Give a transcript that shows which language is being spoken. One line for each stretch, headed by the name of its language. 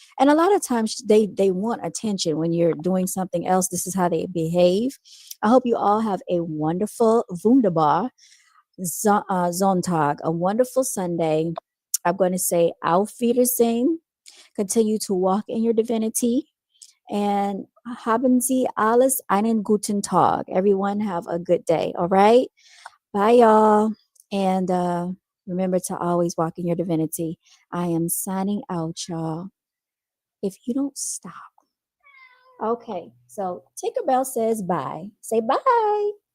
English: And a lot of times they want attention when you're doing something else. This is how they behave. I hope you all have a wonderful,
German: wunderbar Sonntag,
English: a wonderful Sunday. I'm going to say
German: Auf Wiedersehen.
English: Continue to walk in your divinity. And
German: haben Sie alles einen guten Tag.
English: Everyone have a good day. All right. Bye, y'all. And remember to always walk in your divinity. I am signing out, y'all. If you don't stop. Okay. So Tinkerbell says bye. Say bye.